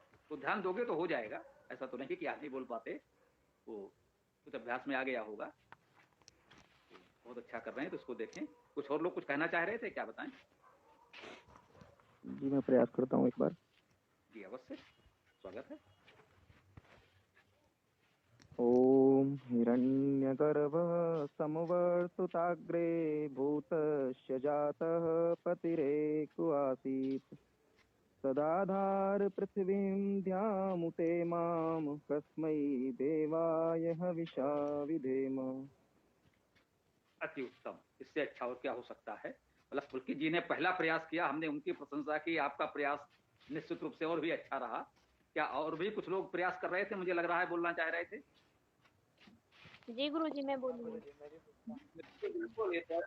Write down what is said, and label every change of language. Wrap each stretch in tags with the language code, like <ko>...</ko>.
<hi>तो ध्यान दोगे तो हो जाएगा। ऐसा तो नहीं कि आप नहीं बोल पाते, वो कुछ अभ्यास में आ गया होगा। बहुत अच्छा कर रहे हैं, तो इसको देखें। कुछ और लोग कुछ कहना चाह रहे थे, क्या बताएं? जी मैं प्रयास करता हूँ एक बार। जी अवश्य, स्वागत है।</hi> <sa>ॐ हिरण्यगर्भः समवर्तुताग्रे भूतस्य जातः पतिरेकु आसीत् सदाधार पृथिवीं ध्यामुते मां कस्मै देवाय हविषा विधेम।</sa> <hi>अति उत्तम, इससे अच्छा और क्या हो सकता है। मतलब पुलकित जी ने पहला प्रयास किया, हमने उनकी प्रशंसा की, आपका प्रयास निश्चित रूप से और भी अच्छा रहा। क्या और भी कुछ लोग प्रयास कर रहे थे, मुझे लग रहा है बोलना चाह रहे थे? जी गुरुजी मैं बोलूंगी।</hi>